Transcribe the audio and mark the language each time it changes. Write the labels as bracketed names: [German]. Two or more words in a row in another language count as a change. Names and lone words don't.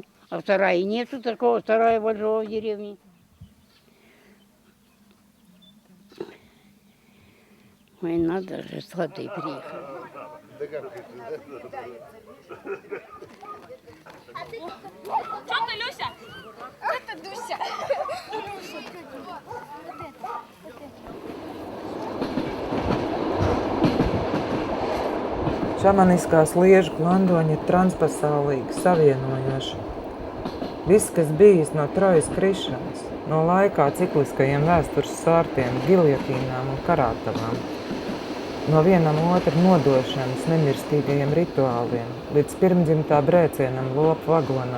[Russian] А в сарае нету такого сарая большого в деревне. Ой, надо же, сваты приехали. Что ты, Люся? Это Дуся. [Latvian] Šamaniskās liežu klandoņi ir transpasaulīgi, savienojoši. Viss, kas bijis no Trojas krišanas, no laikā cikliskajiem vēstures sārtiem, giljotīnām un karātavām, no vienam otru nodošanas nemirstīgajiem rituāliem, līdz pirmdzimtā brēcienam lopu vagonā.